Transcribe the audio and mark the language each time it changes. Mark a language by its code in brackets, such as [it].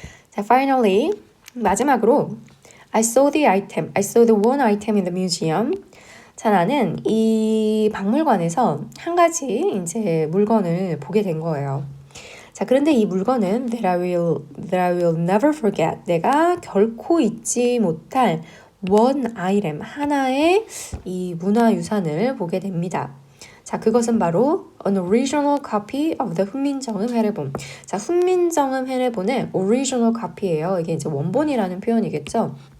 [en] 자, finally [ko] 마지막으로 [en] I saw the one item in the museum. [ko] 자, 나는 이 박물관에서 한 가지 이제 물건을 보게 된 거예요. 자, 그런데 이 물건은 [en] that I will never forget. [ko] 내가 결코 잊지 못할 [en] one item, [ko] 하나의 이 문화유산을 보게 됩니다. 자, 그것은 바로 [en] an original copy of the 훈민정음 해례본. [ko] 자, 훈민정음 해례본의 [en] original copy [ko] 예요. 이게 이제 원본이라는 표현이겠죠.